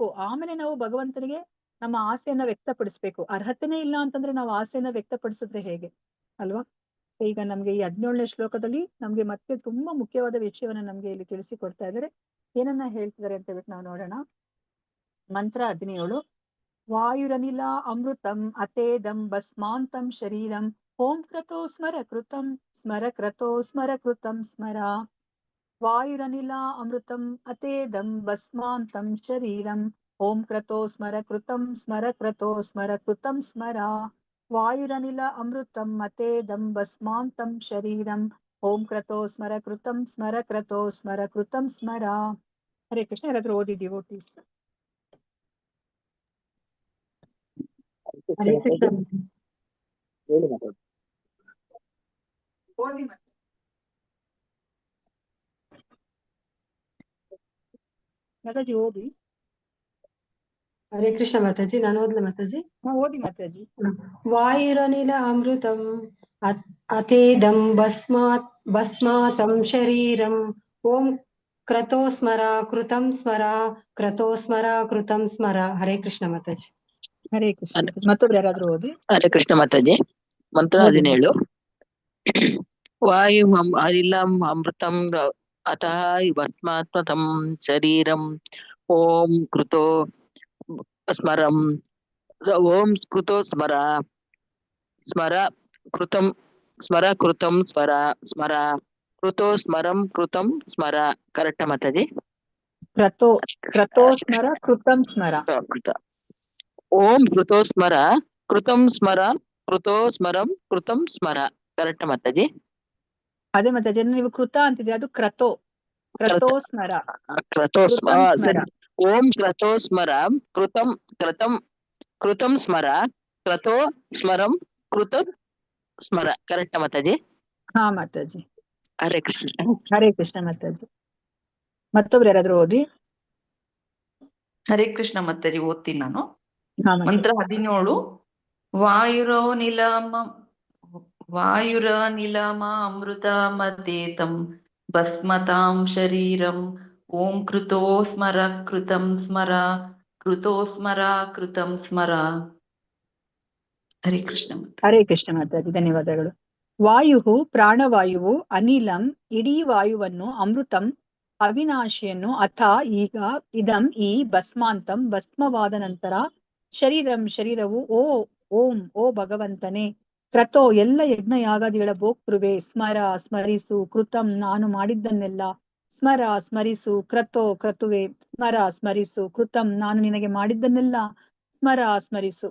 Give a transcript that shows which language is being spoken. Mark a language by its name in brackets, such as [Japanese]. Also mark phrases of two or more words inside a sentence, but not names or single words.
[Kannada] ಆಮೇಲೆ ನಾವು ಭಗವಂತನಿಗೆ ನಮ್ಮ ಆಸೆಯನ್ನ ವ್ಯಕ್ತಪಡಿಸ್ಬೇಕು. ಅರ್ಹತೆನೇ ಇಲ್ಲ ಅಂತಂದ್ರೆ ನಾವು ಆಸೆಯನ್ನ ವ್ಯಕ್ತಪಡಿಸಿದ್ರೆ ಹೇಗೆ ಅಲ್ವಾ. ಈಗ ನಮ್ಗೆ ಈ 17ನೇ ಶ್ಲೋಕದಲ್ಲಿ ನಮ್ಗೆ ಮತ್ತೆ ತುಂಬಾ ಮುಖ್ಯವಾದ ವಿಷಯವನ್ನ ನಮ್ಗೆ ಇಲ್ಲಿ ತಿಳಿಸಿಕೊಡ್ತಾ ಇದ್ದಾರೆ. ಏನನ್ನ ಹೇಳ್ತಿದ್ದಾರೆ ಅಂತ ಹೇಳ್ಬಿಟ್ಟು ನಾವು ನೋಡೋಣ. ಮಂತ್ರ 17. [Sanskrit] ವಾಯುರನಿಲ ಅಮೃತಂ ಅತೇದಂ ಭಸ್ಮಾಂತಂ ಶರೀರಂ ಓಂ ಕ್ರತೋ ಸ್ಮರ ಕೃತಂ ಸ್ಮರ ಕ್ರತೋ ಸ್ಮರ ಕೃತಂ ಸ್ಮರ. ವಾಯುರನಿಲ ಅಮೃತಂ ಅತೇದಂ ಭಸ್ಮಾಂತಂ ಶರೀರಂ ಓಂ ಕ್ರತೋ ಸ್ಮರ ಕೃತಂ ಸ್ಮರ ಕ್ರತೋ ಸ್ಮರ ಕೃತಂ ಸ್ಮರ. ವಾಯುರನಿಲ ಅಮೃತಂ ಅತೇದಂ ಭಸ್ಮಾಂತಂ ಶರೀರಂ ಓಂ ಕ್ರತೋ ಸ್ಮರ ಕೃತಂ ಸ್ಮರ ಕ್ರತೋ ಸ್ಮರ ಕೃತಂ ಸ್ಮರ. [Kannada] ಹರೇ ಕೃಷ್ಣ. ಯಾರಾದ್ರೂ ಓದಿದ್ದೀವೋ ಪ್ಲೀಸ್. ಹರೇ ಕೃಷ್ಣ. ಓದಿ ಮತ್ತೆ. ಮಾತಾಜಿ ಓದಿ. ಹರೇ ಕೃಷ್ಣ ಮಾತಾಜಿ. ನಾನು ಓದ್ಲ ಮಾತಾಜಿ? ಓದಿ ಮಾತಾಜಿ. [Sanskrit] ವಾಯುರನಿಲ ಅಮೃತಂ ಅತೇದಂ ಭಸ್ಮಾತಂ ಶರೀರಂ ಓಂ ಕ್ರತೋ ಸ್ಮರ ಕೃತಂ ಸ್ಮರ ಕ್ರತೋ ಸ್ಮರ ಕೃತಂ ಸ್ಮರ. [Kannada] ಹರೇ ಕೃಷ್ಣ ಮಾತಾಜಿ. ಹರೇ ಕೃಷ್ಣ. ಮತ್ತೊಬ್ರು ಯಾರಾದ್ರೂ ಓದಿ. ಹರೇ ಕೃಷ್ಣ ಮಾತಾಜಿ. ಮಂತ್ರ 17. [Sanskrit] ವಾಯು ಅನಿಲಂ ಅಮೃತಂ ಅತಃ ಭಸ್ಮಾತ್ಮತಂ ಶರೀರಂ ಓಂ ಕೃತೋ ಸ್ಮರಂ ಓಂ ಕೃತೋ ಸ್ಮರ ಸ್ಮರ ಕೃತಂ ಸ್ಮರ ಕೃತಂ ಸ್ಮರ ಸ್ಮರ. ಕೃತೋ ಸ್ಮರಂ ಕೃತಂ ಸ್ಮರ. [Kannada] ಕರೆಕ್ಟ್ ಮಾತಾಜಿ? [Sanskrit] ಕ್ರತೋ ಕ್ರತೋ ಸ್ಮರ ಕೃತಂ ಸ್ಮರ. ಕೃತ. ಓಂ ಕೃತೋ ಸ್ಮರ ಕೃತಂ ಸ್ಮರ ಕೃತೋ ಸ್ಮರಂ ಕೃತಂ ಸ್ಮರ. [Kannada] ಕರೆಕ್ಟ್ ಮಾತಾಜಿ? ಅದೇ ಮಾತಾಜಿ, ನೀವು ಕೃತ ಅಂತಿದ್ರೆ ಅದು ಕ್ರತೋ. [Sanskrit] ಕ್ರತೋ ಸ್ಮರ ಕ್ರತೋ ಕೃತಂ ಸ್ಮರ. ಓಂ ಕ್ರತೋ ಸ್ಮರ ಕೃತಂ ಕೃತಂ ಕೃತಂ ಸ್ಮರ ಕ್ರತೋ ಸ್ಮರಂ ಕೃತ ಸ್ಮರ. [Kannada] ಕರೆಕ್ಟ್ ಮಾತಾಜಿ? ಹಾ ಮಾತಾಜಿ. ಹರೇ ಕೃಷ್ಣ. ಹರೇ ಕೃಷ್ಣ ಮಾತಾಜಿ. ಮತ್ತೊಬ್ರು ಯಾರಾದ್ರೂ ಓದಿ. ಹರೇ ಕೃಷ್ಣ ಮಾತಾಜಿ, ಓದ್ತೀನಿ ನಾನು. ಹಾ ಮಾತಾಜಿ. [Sanskrit] ಮಂತ್ರ 17. ವಾಯುರನಿಲಮ ಅಮೃತ ಮತೇತಂ ಭಸ್ಮತಾಂ ಶರೀರಂ ಓಂ ಕೃತೋ ಸ್ಮರ ಕೃತಂ ಸ್ಮರ ಕೃತೋ ಸ್ಮರ ಕೃತಂ ಸ್ಮರ. [Kannada] ಹರೇ ಕೃಷ್ಣ ಮಾತಾಜಿ. ಹರೇ ಕೃಷ್ಣ ಮಾತಾಜಿ, ಧನ್ಯವಾದಗಳು. ವಾಯು ಪ್ರಾಣವಾಯುವು, ಅನಿಲಂ ಇಡೀ ವಾಯುವನ್ನು, ಅಮೃತಂ ಅವಿನಾಶಿಯನ್ನು, ಅಥ ಈಗ, ಇದಂ ಈ, ಭಸ್ಮಾಂತಂ ಭಸ್ಮವಾದ ನಂತರ, ಶರೀರಂ ಶರೀರವು, ಓಂ ಓ ಭಗವಂತನೇ, ಕ್ರತೋ ಎಲ್ಲ ಯಜ್ಞ ಯಾಗಾದಿಗಳ ಭೋಕ್ತೃವೆ, ಸ್ಮರ ಸ್ಮರಿಸು, ಕೃತಂ ನಾನು ಮಾಡಿದ್ದನ್ನೆಲ್ಲ, ಸ್ಮರ ಸ್ಮರಿಸು, ಕ್ರತೋ ಕ್ರತುವೆ, ಸ್ಮರ ಸ್ಮರಿಸು, ಕೃತಂ ನಾನು ನಿನಗೆ ಮಾಡಿದ್ದನ್ನೆಲ್ಲ ಸ್ಮರ ಸ್ಮರಿಸು.